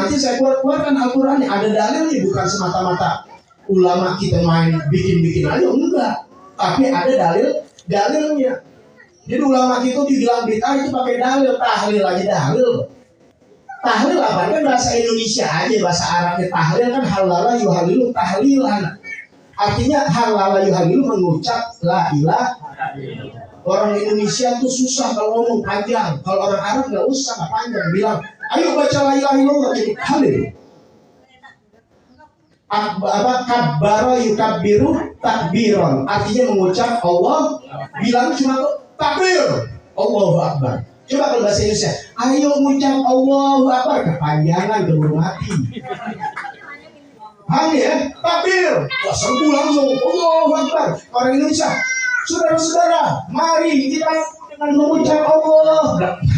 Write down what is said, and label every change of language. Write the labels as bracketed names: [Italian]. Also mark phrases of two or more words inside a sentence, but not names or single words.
[Indonesian] Nanti saya keluarkan Al-Quran. Ada dalilnya, bukan semata-mata ulama kita main bikin-bikin aja, enggak. Tapi ada dalilnya. Jadi ulama kita dibilang bid'ah itu pakai dalil, tahlil aja dalil. Tahlil apa? Kan bahasa Indonesia aja, bahasa Arabnya tahlil kan [Arabic] halala yuhalilu tahlilan. [Indonesian] Artinya [Arabic] halala yuhalilu [Indonesian] mengucap [Arabic] la ilaha. [Indonesian] Orang Indonesia tuh susah kalau ngomong panjang. Kalau orang Arab nggak usah, nggak panjang. Bilang, ayo baca [Arabic] la ilaha illallah [Indonesian] jadi halil. [Arabic] Kabbara yukabbiru takbiron. [Indonesian] Artinya mengucap Allah, bilang cuma takbir. [Arabic] Allahu Akbar. [Indonesian] Coba kalau bahasa Indonesia, ayo ngucap [Arabic] Allahu Akbar, [Indonesian] kepanjangan keburu mati. Paham ya? Takbir, wah serbu langsung [Arabic] Allahu Akbar. [Indonesian] Orang Indonesia, saudara-saudara, mari kita dengan mengucap Allah.